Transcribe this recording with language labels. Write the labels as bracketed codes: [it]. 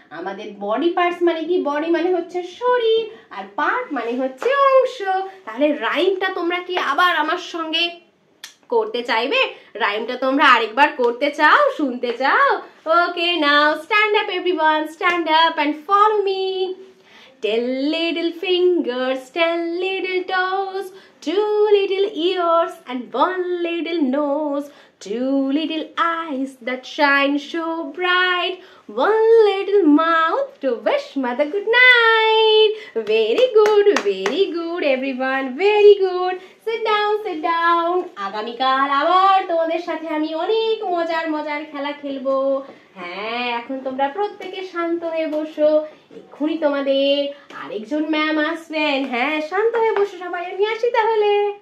[bn] আমাদের body parts মানে কি? বডি মানে হচ্ছে শরীর, আর পার্ট মানে হচ্ছে অংশ। তাহলে রাইমটা তোমরা কি আবার আমার সঙ্গে করতে চাইবে? রাইমটা তোমরা আরেকবার করতে চাও, শুনতে চাও? [en] Okay, now stand up everyone, stand up and follow me. 10 little fingers, 10 little toes, 2 little ears and 1 little nose, 2 little eyes that shine so bright, 1 little mouth to wish mother good night. Very good everyone, very good. Sit down. [bn] আগামীকাল আবার তোমাদের সাথে আমি অনেক মজার খেলা খেলবো। হ্যাঁ, এখন তোমরা প্রত্যেকে শান্ত হয়ে বসো। এক্ষুনি তোমাদের আরেকজন ম্যাম আসবেন। হ্যাঁ, শান্ত হয়ে বসো সবাই। আমি আসি তাহলে।